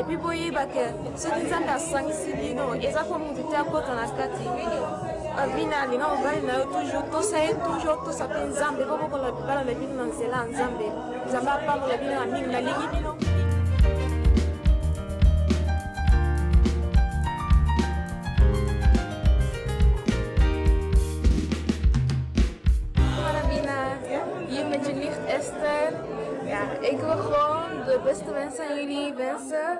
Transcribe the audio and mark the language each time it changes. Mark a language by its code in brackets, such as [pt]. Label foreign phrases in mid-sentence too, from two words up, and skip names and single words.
[ln] puis boyeba [fr] que ce qui [ln] nzambe asangisi bino eza po mutu te akota na kati bina alinga mobali na yo toujours tosaye toujours tosape nzambe po bokola bibala na bino na nzela ya nzambe nzambe apambola bino na mingi nalingi bino. [nl] Ik wil gewoon de beste wensen aan jullie wensen.